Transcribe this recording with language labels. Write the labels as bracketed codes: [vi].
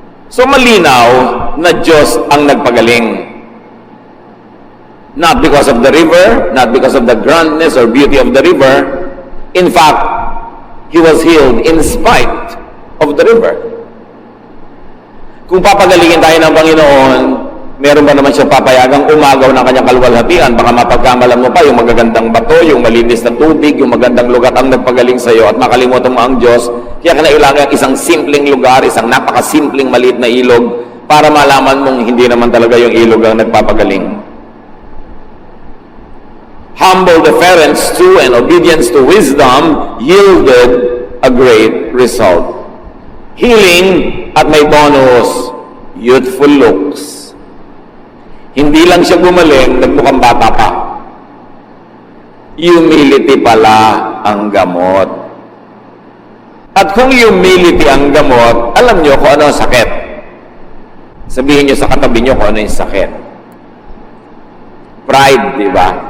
[tl] So malinaw na Diyos ang nagpagaling. [en] Not because of the river, not because of the grandness or beauty of the river. In fact, he was healed in spite of the river. [tl] Kung papagalingin tayo ng Panginoon, meron ba naman siya papayagang umagaw ng kanyang kaluwalhatian? Baka mapagkamalan mo pa yung magagandang bato, yung malinis na tubig, yung magandang lugar ang nagpagaling sa iyo at makalimutan mo ang Diyos. Kaya kinailangan isang simpleng lugar, isang napakasimpleng maliit na ilog para malaman mong hindi naman talaga yung ilog ang nagpapagaling. [en] Humble deference to and obedience to wisdom yielded a great result. Healing [tl] at may [en] bonus, youthful looks. [tl] Hindi lang siya gumaling, nagmukhang bata pa. Humility pala ang gamot. At kung humility ang gamot, alam nyo kung ano ang sakit. Sabihin nyo sa katabi nyo kung ano yung sakit. Pride, di ba?